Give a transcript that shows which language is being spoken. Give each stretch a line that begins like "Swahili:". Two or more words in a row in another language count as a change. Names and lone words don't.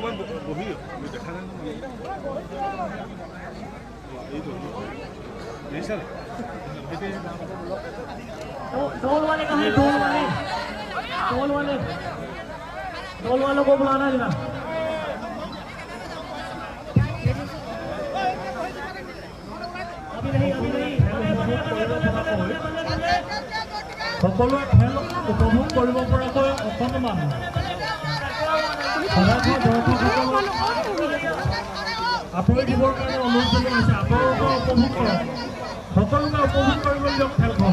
Hindi: ढोल वाले कहाँ हैं? ढोल वालों को बुलाना जरा। अभी नहीं
Assamese: সকলোৱে খেল উপভোগ কৰিব পৰাকৈ অকণমান আঁতৰি দিবৰ কাৰণে অনুৰোধ জনাইছে। আঁতৰৰ পৰা উপভোগ কৰক, সকলোকে উপভোগ কৰিবলৈ দিয়ক খেলখন।